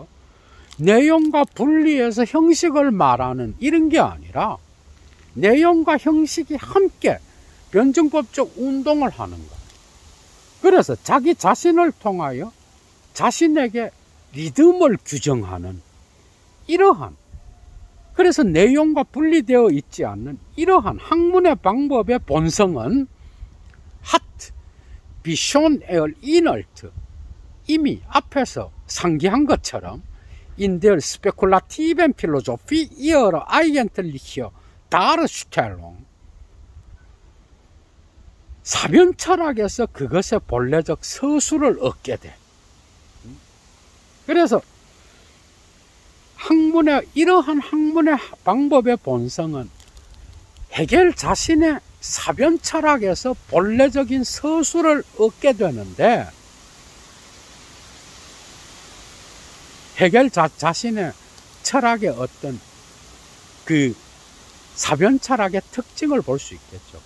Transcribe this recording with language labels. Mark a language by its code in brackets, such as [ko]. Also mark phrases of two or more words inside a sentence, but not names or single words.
[ko] 내용과 분리해서 형식을 말하는 이런 게 아니라 내용과 형식이 함께 변증법적 운동을 하는 거예요. 그래서 자기 자신을 통하여 자신에게 리듬을 규정하는 이러한, 그래서 내용과 분리되어 있지 않는 이러한 학문의 방법의 본성은 [de] hat schon erinnert, [ko] 이미 앞에서 상기한 것처럼 [de] in der spekulativen Philosophie ihrer eigentliche Darstellung, [ko] 사변 철학에서 그것의 본래적 서술을 얻게 돼. 그래서 이러한 학문의 방법의 본성은 해겔 자신의 사변 철학에서 본래적인 서술을 얻게 되는데, 해겔 자신의 철학의 어떤 그 사변 철학의 특징을 볼 수 있겠죠.